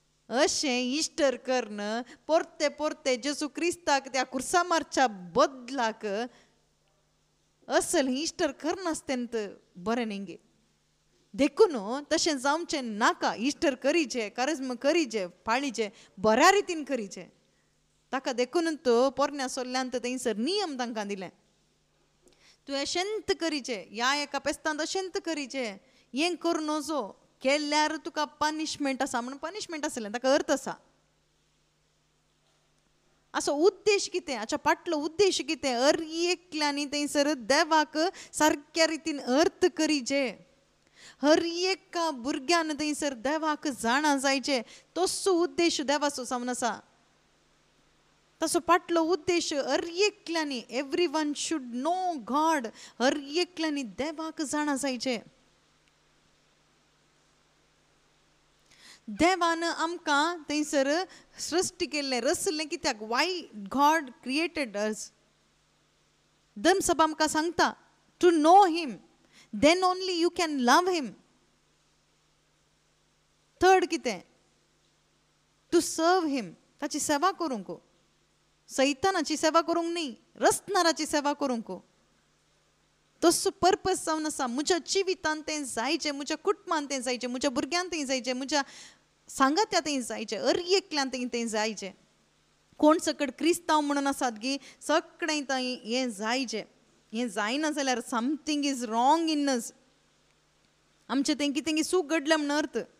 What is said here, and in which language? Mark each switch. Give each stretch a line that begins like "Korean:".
Goan Konkani: अशें इस्टर करून परते परते जेसू क्रिस्ताक त्या कुर्सा मारच्या बदलाक असल इस्टर करनासतना बरें न्ही गे. देखून तशें जावचें नाका. इस्टर करीचे, कारिज्म करीचे, पाळीचे, बऱ्या रितीन करीचे. ताका देखून तो पोरण्या सोल्ल्यांत थंयसर नियम तांकां दिले. तूं अशेंत करीचे, ह्या एका पेस्तांत अशेंत करीचे, हें करूं नजो, केल्यार तुका पनिशमेंट आसा म्हणून पनिशमेंट आसलें. ताका अर्थ आसा. असो उद्देश कितें, हाच्या फाटलो उद्देश कितें, हर एकल्यांनी थंयसर देवाक सारक्या रितीन अर्थ करीचे. हर एका भुरग्यान थंयसर देवाक जाणा जायचे. तसो उद्देश देवाचो जावन आसा. तसो फाटलो उद्देश हर एकल्यांनी,
English: everyone should know God,
Goan Konkani: हर एकल्यांनी देवाक जाणा जायचे. देवान आमकां थंयसर सृश्टी केल्लें, रचलें कित्याक,
English: Why God created us.
Goan Konkani: धर्मसभा आमकां सांगता
English: To know him, then only you can love him.
Goan Konkani: थर्ड कितें,
English: to serve him,
Goan Konkani: ताची सेवा करूंक. सैतानाची सेवा करूंक न्ही, रचणाराची सेवा करूंक. तसो पर्पज जावन आसा. म्हज्या जिवितांत तें जायचें, म्हज्या कुटुंबांत तें जायचें, म्हज्या भुरग्यांक तें जायचें, म्हज्या सांगात्या तें जायचें, हर एकल्यान तें जायचें. कोण सकड क्रिस्तांव म्हणून आसात गी, सगळें थंय हें जायचें. हें जायना जाल्यार
English: Something is wrong in us.
Goan Konkani: आमचें तें कितें सूख घडलें म्हणून अर्थ.